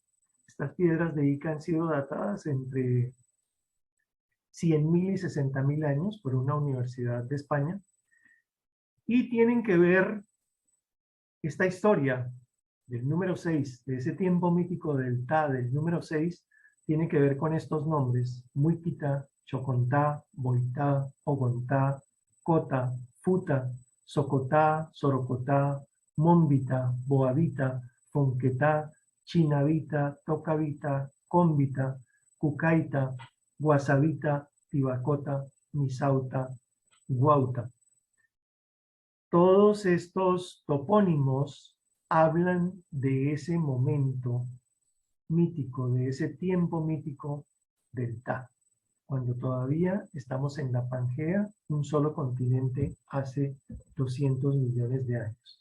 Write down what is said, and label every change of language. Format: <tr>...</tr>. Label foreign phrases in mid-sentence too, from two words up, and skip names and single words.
<es>Estas piedras de Ica han sido datadas entre 100.000 y 60.000 años por una universidad de España, y tienen que ver esta historia del número 6, de ese tiempo mítico del Ta, del número 6, tiene que ver con estos nombres: Muiquita, Chocontá, Boitá, Ogontá, Cota, Futa, Socotá, Sorocotá, Mombita, Boavita, Fonquetá, Chinavita, Tocavita, Combita, Cucaita, Guasavita, Tibacota, Misauta, Guauta. Todos estos topónimos hablan de ese momento mítico, de ese tiempo mítico del Ta, cuando todavía estamos en la Pangea, un solo continente hace 200 millones de años.</es>